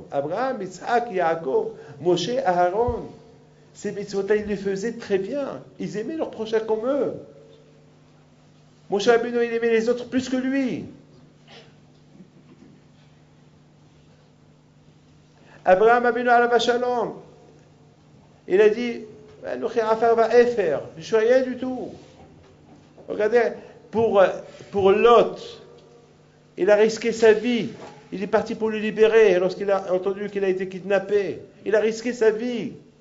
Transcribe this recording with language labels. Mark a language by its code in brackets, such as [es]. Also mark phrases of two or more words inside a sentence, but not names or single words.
[fr] Abraham, Yitzhak, Yaakov, Moshe, Aaron. Ces mitzvot-là, ils les faisaient très bien. Ils aimaient leurs prochains comme eux. Moshe Abinu, il aimait les autres plus que lui. [he] Abraham אבינו עליו שלום, [fr] il a dit, je ne suis rien du tout. Regardez, pour Lot, il a risqué sa vie. Il est parti pour le libérer lorsqu'il a entendu qu'il a été kidnappé. Il a risqué sa vie.